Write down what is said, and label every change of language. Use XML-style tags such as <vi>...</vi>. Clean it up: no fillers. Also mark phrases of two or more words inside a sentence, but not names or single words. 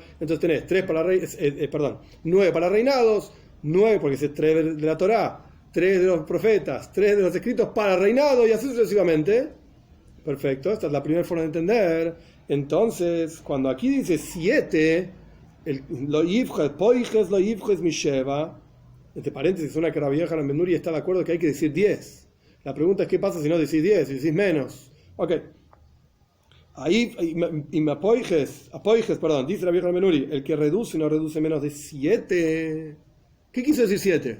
<es>Entonces tenés 9 para reinados, 9 porque es 3 de la Torá, 3 de los profetas, 3 de los escritos para reinado y así sucesivamente. Perfecto, esta es la primera forma de entender. Entonces, cuando aquí dice 7,</es> <he>לא יפחות, פוחת, לא יפחות משבע,</he> <es>entre paréntesis, suena que Rabbi Yochanan ben Nuri está de acuerdo que hay que decir 10. La pregunta es: ¿qué pasa si no decís 10, si decís menos? Ok. Ahí, y me apoijes, dice Rabbi Yochanan ben Nuri, el que reduce no reduce menos de 7. ¿Qué quiso decir 7?</es>